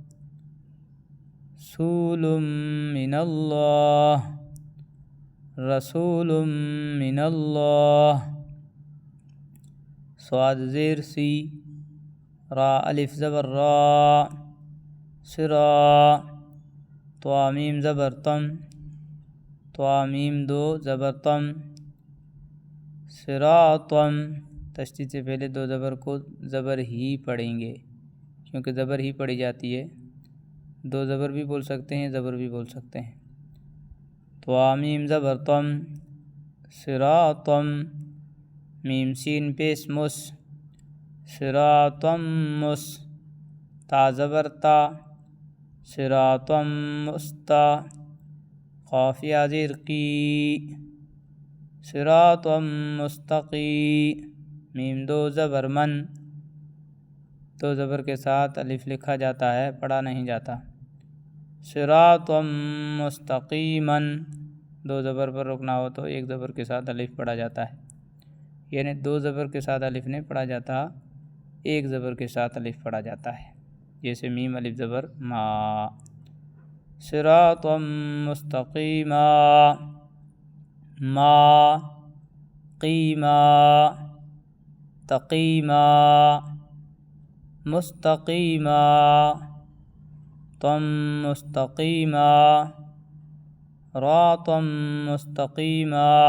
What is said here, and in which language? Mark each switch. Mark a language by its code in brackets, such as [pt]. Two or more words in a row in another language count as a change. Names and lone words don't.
[ar] سول من اللہ، رسول من اللہ، [ur] صاد زیر سی، را الف زبر را، سرا، طوا میم زبر تم، طوا میم دو زبر تم، صراطم، تشدید سے پہلے دو زبر کو زبر ہی پڑھیں گے کیونکہ زبر ہی پڑھی جاتی ہے۔ دو زبر بھی بول سکتے ہیں، زبر بھی بول سکتے ہیں۔ طوا میم زبر تم، صراطم، میم سین پیش مس، صراطم مس، تا زبر تا، صراطم مستا، قاف یا زیر قی، صراطم مستقی، میم دو زبر من، دو زبر کے ساتھ الف لکھا جاتا ہے، پڑھا نہیں جاتا۔ [ar] صراطم مستقیما، [ur] دو زبر پر رکنا ہو تو ایک زبر کے ساتھ الف پڑھا جاتا ہے، یعنی دو زبر کے ساتھ الف نہیں پڑھا جاتا، ایک زبر کے ساتھ الف پڑھا جاتا ہے، جیسے میم الف زبر ما۔ صراطم مستقیما، ما، قیما، تقیما، مستقیما، تم مستقیما، راطم مستقیما،